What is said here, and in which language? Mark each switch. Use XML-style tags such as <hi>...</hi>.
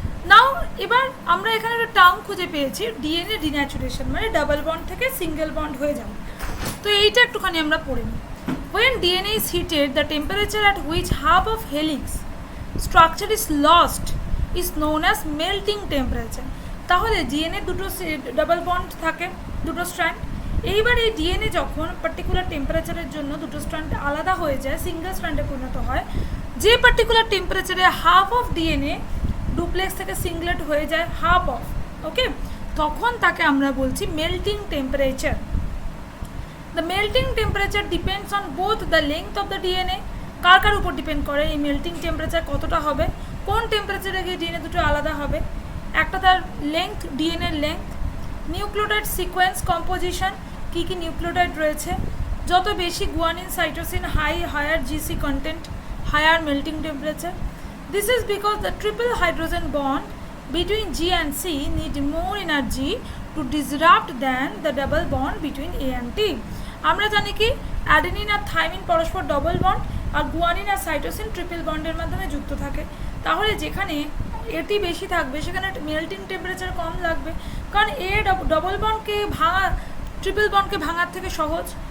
<bn>নাও এবার আমরা এখানে একটা টার্ম খুঁজে পেয়েছি, ডিএনএ ডিন্যাচুরেশন, মানে ডাবল বন্ড থেকে সিঙ্গেল বন্ড হয়ে যাবে। তো এইটা একটুখানি আমরা পড়ে নিই।</bn> <en>When DNA is heated, the temperature at which half of helix structure is lost is known as melting temperature।</en> <bn>তাহলে ডিএনএ দুটো ডাবল বন্ড থাকে, দুটো স্ট্র্যান্ড। এইবার এই ডিএনএ যখন পার্টিকুলার টেম্পারেচারের জন্য দুটো স্ট্র্যান্ড আলাদা হয়ে যায়, সিঙ্গেল স্ট্র্যান্ডে পরিণত হয়, যে পার্টিকুলার টেম্পারেচারে হাফ অফ ডিএনএ ডুপ্লেক্স থেকে সিঙ্গলেট হয়ে যায়, হাফ অফ, ওকে, তখন তাকে আমরা বলছি melting temperature.</bn> <en>the melting temperature depends on both the length of the DNA,</en> <bn>কার উপর ডিপেন্ড করে এই মেল্টিং টেম্পারেচার কতটা হবে, কোন টেম্পারেচারে গিয়ে ডিএনএ দুটো আলাদা হবে, একটা তার লেংথ, ডিএনএর লেংথ, নিউক্লিওটাইড সিকোয়েন্স কম্পোজিশন, কী কী নিউক্লিওটাইড রয়েছে, যত বেশি guanine cytosine</bn> <en>Higher GC content, higher melting temperature. This is because the triple hydrogen bond between G and C need more energy to disrupt than the double bond between A and T।</en> <bn>আমরা জানি কি adenine আর thymine পরস্পর double bond, আর guanine আর cytosine triple বন্ডের মাধ্যমে যুক্ত থাকে। তাহলে যেখানে এটি বেশি থাকবে সেখানে মেল্টিং টেম্পারেচার কম লাগবে, কারণ এ ডবল বন্ডকে ভাঙা ট্রিপল বন্ডকে ভাঙার থেকে সহজ।</bn>